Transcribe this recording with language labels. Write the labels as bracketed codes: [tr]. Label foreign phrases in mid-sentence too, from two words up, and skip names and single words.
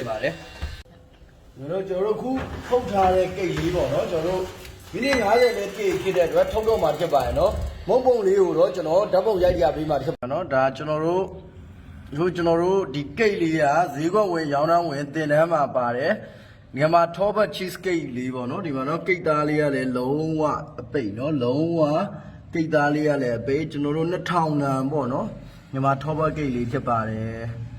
[my] ပါတယ်ကျွန်တော်တို့ခုဖုတ်ထားတဲ့ကိတ်လေးပေါ့နော်ကျွန်တော်တို့မိနစ်50လေးကိတ်ဖြစ်တဲ့အတွက်ထုတ်တော့မှဖြစ်ပါရဲ့နော်မုံပုံလေးကိုတော့ကျွန်တော်ဓာတ်ပုံရိုက်ပြပေးမှဖြစ်ပါနော်ဒါကျွန်တော်တို့ဒီကိတ်လေးကဈေးကွက်ဝင်ရောင်းတန်းဝင်တင်တန်းမှာပါတယ်မြန်မာ [en] top cheese cake [my] လေးပေါ့နော်ဒီမှာတော့ကိတ်သားလေးကလည်းလုံးဝအပိတ်နော်လုံးဝကိတ်သားလေးကလည်းအပိတ်ကျွန်တော်တို့2000တန်ပေါ့နော်မြန်မာ [en] top cake [my] လေးဖြစ်ပါတယ်